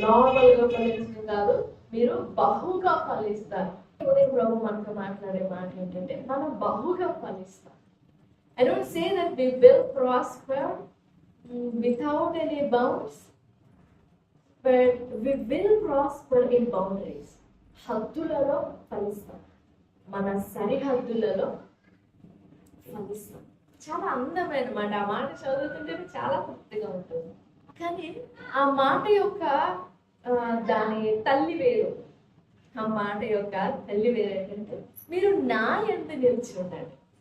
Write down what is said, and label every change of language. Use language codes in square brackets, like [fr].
[te] నార్మల్గా ఫలించడం కాదు, మీరు బహుగా ఫలిస్తారు. ప్రభు మనతో మాట్లాడే మాట ఏంటంటే మనం బహుగా ఫలిస్తాం. [en] I don't say that we will prosper without any bounds, but we will prosper in boundaries. [te] హద్దులలో ఫలిస్తాం, మన సరిహద్దులలో ఫలిస్తాం. చాలా అందమైన మాట. ఆ మాట చదువుతుంటే చాలా తృప్తిగా ఉంటుంది. కానీ ఆ మాట యొక్క దాని తల్లి వేరు. ఆ మాట యొక్క తల్లి వేరు ఏంటంటే మీరు నా యందు నిలిచి ఉండండి.